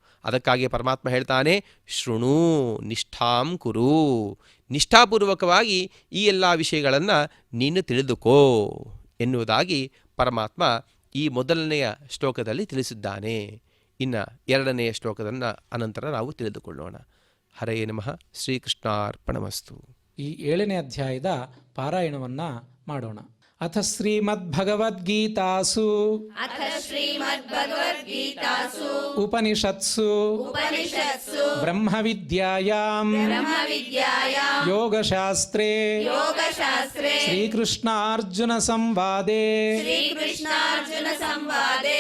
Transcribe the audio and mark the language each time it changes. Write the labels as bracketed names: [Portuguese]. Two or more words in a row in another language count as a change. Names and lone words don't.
[Kannada] ಅದಕ್ಕಾಗಿ ಪರಮಾತ್ಮ ಹೇಳ್ತಾನೆ, [Sanskrit] ಶೃಣು ನಿಷ್ಠಾಂ ಕುರು, [Kannada] ನಿಷ್ಠಾಪೂರ್ವಕವಾಗಿ ಈ ಎಲ್ಲ ವಿಷಯಗಳನ್ನು ನೀನು ತಿಳಿದುಕೋ ಎನ್ನುವುದಾಗಿ ಪರಮಾತ್ಮ ಈ ಮೊದಲನೆಯ ಶ್ಲೋಕದಲ್ಲಿ ತಿಳಿಸಿದ್ದಾನೆ. ಇನ್ನು ಎರಡನೆಯ ಶ್ಲೋಕದನ್ನು ಅನಂತರ ನಾವು ತಿಳಿದುಕೊಳ್ಳೋಣ. [Sanskrit] ಹರೇ ನಮಃ. ಶ್ರೀಕೃಷ್ಣಾರ್ಪಣಮಸ್ತು. [Kannada] ಈ 7ನೇ ಅಧ್ಯಾಯದ ಪಾರಾಯಣವನ್ನು ಮಾಡೋಣ. [Sanskrit] ಅಥ ಶ್ರೀಮದ್ಭಗವದ್ಗೀತಾಸು ಅಥ ಶ್ರೀಮದ್ಭಗವದ್ಗೀತಾಸು ಉಪನಿಷತ್ಸು ಉಪನಿಷತ್ಸು ಬ್ರಹ್ಮವಿದ್ಯಾಯಾಂ ಬ್ರಹ್ಮವಿದ್ಯಾಯಾಂ ಯೋಗಶಾಸ್ತ್ರೇ ಯೋಗಶಾಸ್ತ್ರೇ ಶ್ರೀಕೃಷ್ಣಾರ್ಜುನ ಸಂವಾದೇ ಶ್ರೀಕೃಷ್ಣಾರ್ಜುನ ಸಂವಾದೇ